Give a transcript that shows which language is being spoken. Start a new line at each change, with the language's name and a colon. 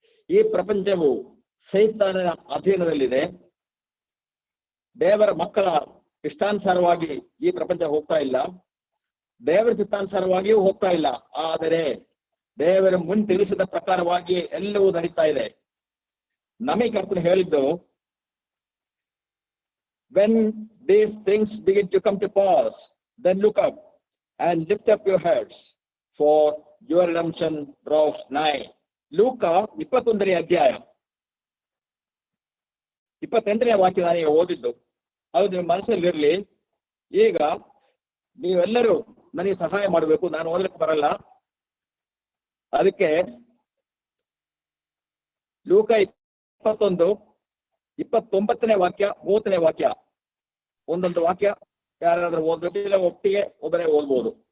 Kannada: ಈ ಪ್ರಪಂಚವು ಸೈತಾನನ ಅಧೀನದಲ್ಲಿದೆ. ದೇವರ ಮಕ್ಕಳ ಇಷ್ಟಾನುಸಾರವಾಗಿ ಈ ಪ್ರಪಂಚ ಹೋಗ್ತಾ ಇಲ್ಲ, ದೇವರ ಚಿತ್ತಾನುಸಾರವಾಗಿಯೂ ಹೋಗ್ತಾ ಇಲ್ಲ. ಆದರೆ ದೇವರ ಮುನ್ ತಿಳಿಸಿದ ಪ್ರಕಾರವಾಗಿ ಎಲ್ಲವೂ ನಡೀತಾ ಇದೆ. ನಮಗೆ ಕರ್ತನು ಹೇಳಿದ್ದು,
English: when these things begin to come to pass, then look up and lift up your heads, for your redemption draws nigh.
Kannada: ಲೂಕ 21ನೇ ಅಧ್ಯಾಯ 28ನೇ ವಾಕ್ಯ ನಾನು ಓದಿದ್ದು, ಅದು ನಿಮ್ಮ ಮನಸ್ಸಲ್ಲಿರ್ಲಿ. ಈಗ ನೀವೆಲ್ಲರೂ ನನಗೆ ಸಹಾಯ ಮಾಡಬೇಕು, ನಾನು ಓದಲಿಕ್ಕೆ ಬರಲ್ಲ. ಅದಕ್ಕೆ ಲೂಕ 21, 29ನೇ ವಾಕ್ಯ, 30ನೇ ವಾಕ್ಯ, ಒಂದೊಂದು ವಾಕ್ಯ ಯಾರಾದ್ರೂ ಓದ್ಬೇಕಿಲ್ಲ, ಒಟ್ಟಿಗೆ ಒಬ್ಬರೇ ಓದ್ಬೋದು.